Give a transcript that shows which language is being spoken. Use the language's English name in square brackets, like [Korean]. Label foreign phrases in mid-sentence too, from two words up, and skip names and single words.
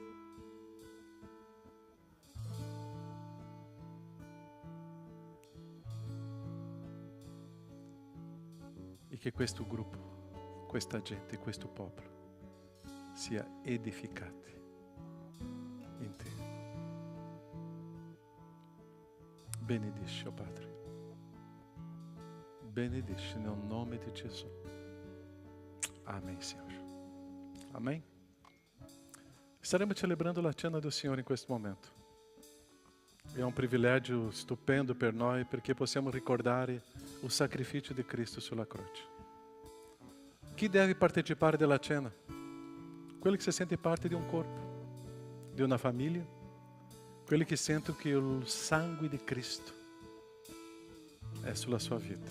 [Italian] E che questo gruppo, questa gente, questo popolo sia edificati in Te. Benedici, oh Padre. Benedici nel nome di Gesù. [Portuguese] Amém, Senhor. Amém? Estaremos celebrando a cena do Senhor em questo momento. É um privilégio [Italian] stupendo per noi perché possiamo ricordare [Portuguese] o sacrifício [Italian] di Cristo sulla croce. Chi deve partecipare della cena? Quelli che si sente parte di un corpo, di una famiglia, quelli che sentono che il sangue di Cristo è sulla sua vita.